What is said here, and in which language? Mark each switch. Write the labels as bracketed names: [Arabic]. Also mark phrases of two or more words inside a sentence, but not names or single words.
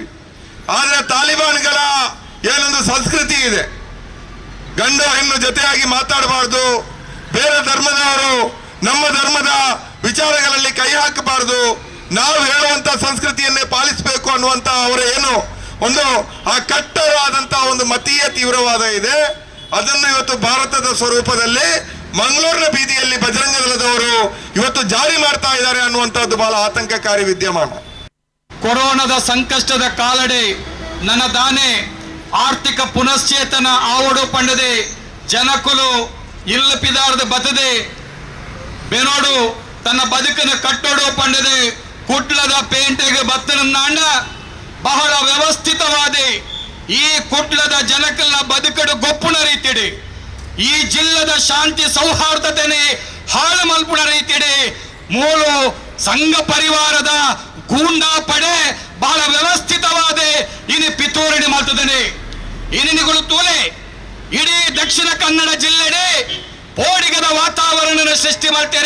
[Kannada] ಆದರೆ ತಾಲಿಬಾನ್ಗಳ ಏನೊಂದು ಸಂಸ್ಕೃತಿ ಇದೆ, ಗಂಡು ಹೆಣ್ಣು ಜೊತೆಯಾಗಿ ಮಾತಾಡಬಾರ್ದು, ಬೇರೆ ಧರ್ಮದವರು ನಮ್ಮ ಧರ್ಮದ ವಿಚಾರಗಳಲ್ಲಿ ಕೈ ಹಾಕಬಾರ್ದು, ನಾವು ಹೇಳುವಂತ ಸಂಸ್ಕೃತಿಯನ್ನೇ ಪಾಲಿಸಬೇಕು ಅನ್ನುವಂತ ಅವರ ಏನು ಒಂದು ಆ ಕಟ್ಟವಾದಂತಹ ಒಂದು ಮತೀಯ ತೀವ್ರವಾದ ಇದೆ. ಅದನ್ನು ಇವತ್ತು ಭಾರತದ ಸ್ವರೂಪದಲ್ಲಿ ಮಂಗಳೂರಿನ ಬೀದಿಯಲ್ಲಿ ಬಜರಂಗ ದಳದವರು ಇವತ್ತು ಜಾರಿ ಮಾಡ್ತಾ ಇದ್ದಾರೆ ಅನ್ನುವಂಥದ್ದು ಬಹಳ ಆತಂಕಕಾರಿ ವಿದ್ಯಮಾನ. [Tulu] ಕೊರೋನಾದ ಸಂಕಷ್ಟದ ಕಾಲಡೆ ನನ್ನ ದಾನೆ ಆರ್ಥಿಕ ಪುನಶ್ಚೇತನ ಆವಡು ಪಂಡದೆ ಜನಕುಲು ಇಲ್ಲಪಿದಾರದ ಬತದೆ ಬೆನೋಡು ತನ್ನ ಬದುಕನ್ನು ಕಟ್ಟೋಡು ಪಂಡದೆ ಕುಟ್ಲದ ಪೇಂಟೆಗೆ ಬತ್ತನಂದಾಂಡ ಬಹಳ ವ್ಯವಸ್ಥಿತವಾದೆ ಈ ಕುಟ್ಲದ ಜನಕಲ್ನ ಬದುಕಡು ಗೊಪ್ಪುಣ ರೀತಿಡೆ ಈ ಜಿಲ್ಲದ ಶಾಂತಿ ಸೌಹಾರ್ದತೆನೆ ಹಾಳು ಮಲ್ಪುಣ ರೀತಿಡೆ ಮೂಲು ಸಂಘ ಪರಿವಾರದ ಗೂಂಡಾ ಪಡೆ ಬಹಳ ವ್ಯವಸ್ಥಿತವಾದೆ ಇನಿ ಪಿತೂರಣೆ ಮಾಡ್ತದನೆ ಇನಿಗಳು ತೋಲೆ ಇಡೀ ದಕ್ಷಿಣ ಕನ್ನಡ ಜಿಲ್ಲೆಡೆ ಪೋಡಿಗದ ವಾತಾವರಣ [Kannada] ಸೃಷ್ಟಿ ಮಾಡ್ತಾರೆ.